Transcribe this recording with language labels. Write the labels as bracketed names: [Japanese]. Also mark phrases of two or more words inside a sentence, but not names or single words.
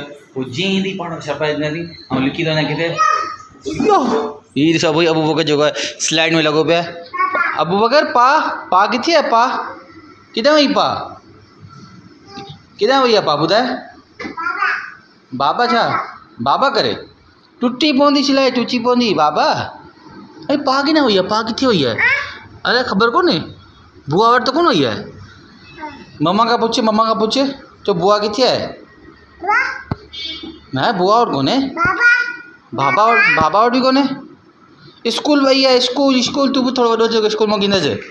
[Sindhi] पोइ जीअं ईंदी पाण सरप्राइज़ ॾींदासीं ऐं लिखी थो वञा किथे हीअ ॾिसो भई अबू बकर जेको आहे स्लाइड में लॻो पिया। अबू बकर पा किथे आहे? पा किथे वई? किथे वई आहे? पा ॿुधाए। बाबा छा बाबा करे टुटी पवंदी सिलाई टुची पवंदी बाबा। अरे पा किथे वई आहे? पा किथे वई आहे? अरे ख़बर कोन्हे बुआ वटि त कोन वई आहे। मम्मा खां पुछ तो बुआ किथे आहे? न बुआ वटि कोन्हे, बाबा वटि बि कोन्हे। स्कूल वई आहे स्कूल तूं बि थोरो वॾो थियो स्कूल मां ईंदसि।